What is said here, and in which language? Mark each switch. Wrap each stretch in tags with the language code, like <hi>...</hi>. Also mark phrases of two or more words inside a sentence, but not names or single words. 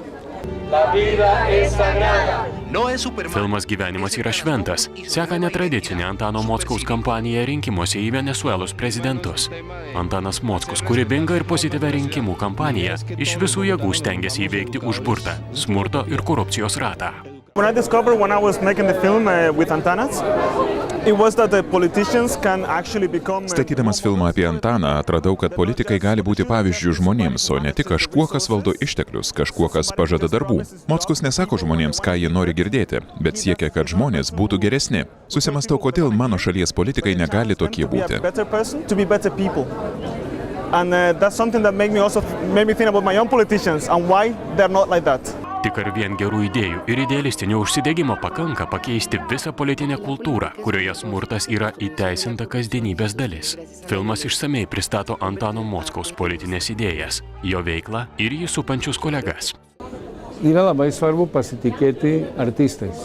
<lt>Filmas Gyvenimas yra šventas. Seka netradicinė Antano Mockaus kampanija rinkimuose į Venesuelos prezidentus. Antanas Mockus kūrybinga ir pozityvia rinkimų kampanija iš visų jėgų stengiasi įveikti užburtą smurto ir korupcijos ratą.</lt> <en>When I discovered when I was making the film with Antanas, it was that the politicians can actually become...</en> <lt>Statydamas filmą apie Antaną, atradau, kad politikai gali būti pavyzdžių žmonėms, o ne tik kažkuo, kas valdo išteklius, kažkuo, kas pažada darbų. Mockus nesako žmonėms, ką jie nori girdėti, bet siekia, kad žmonės būtų geresni. Susimastau, kodėl mano šalies politikai negali tokie būti.</lt> <en>And that's something that made me think about my own politicians and why they're not like that.</en> <lt>Tik ar vien gerų idėjų ir idealistinio užsidegimo pakanka pakeisti visą politinę kultūrą, kurioje smurtas yra įteisinta kasdienybės dalis. Filmas išsamei pristato Antano Mockaus politinės idėjas, jo veiklą ir jį supančius kolegas. Yra labai svarbu pasitikėti artistais.</lt>